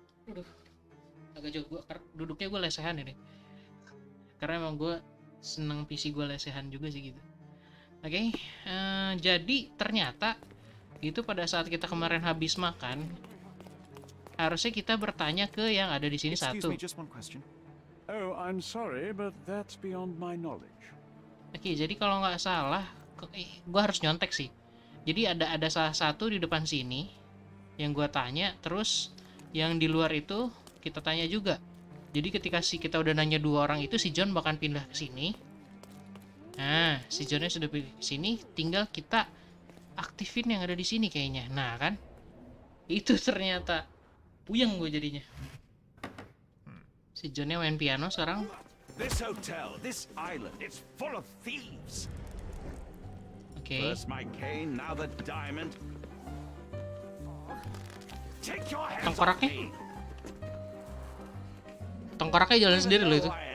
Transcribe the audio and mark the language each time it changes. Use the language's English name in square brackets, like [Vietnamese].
[Indonesian] Aduh, agak jauh duduknya gue lesehan ini. Karena emang gue seneng PC gue lesehan juga sih gitu. Oke, jadi ternyata itu pada saat kita kemarin habis makan, harusnya kita bertanya ke yang ada di sini satu. [English] Oh, I'm sorry, but that's beyond my knowledge. [Indonesian] Oke, jadi kalau nggak salah, gue harus nyontek sih. Jadi ada salah satu di depan sini yang gue tanya, terus yang di luar itu kita tanya juga. Jadi ketika kita udah nanya dua orang itu, si John bakal pindah ke sini. Nah, si Johnnya sudah pilih sini, tinggal kita aktifin yang ada di sini kayaknya. Nah kan, itu ternyata puyeng gue jadinya. Si Johnnya main piano sekarang. [English] This hotel, this island, it's full of thieves. Oke. First my cane, now the diamond. Take your hands off [Indonesian] Tengkoraknya? [English] me. [Indonesian] Tengkoraknya jalan sendiri loh itu.